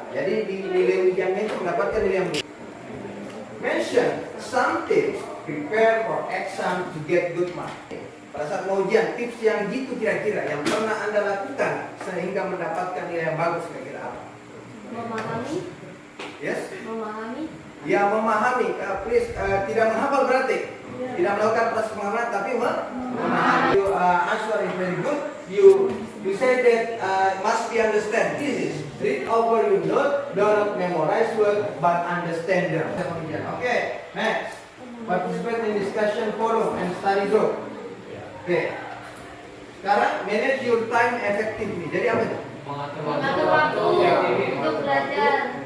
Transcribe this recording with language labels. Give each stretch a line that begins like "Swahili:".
Indonesian: Jadi di nilai ujiannya itu mendapatkan nilai yang buruk.
English: Mention some tips prepare for exam to get good mark.
Indonesian: Pada saat mau ujian, tips yang gitu kira-kira yang pernah Anda lakukan sehingga mendapatkan nilai yang bagus kira-kira apa? Memahami.
English: Yes?
Indonesian: Memahami. Ya, memahami.
English: Please,
Indonesian: tidak menghafal berarti. Tidak melakukan proses pemahaman, tapi memahami.
English: You answer is very good. You say that must be understand. This is read over your note, don't memorize word, but understand them. Okay, next. Participate in discussion forum and study group. Okay.
Indonesian: Sekarang
English: manage your time effectively.
Indonesian: Jadi apa itu? Mengatur waktu untuk belajar.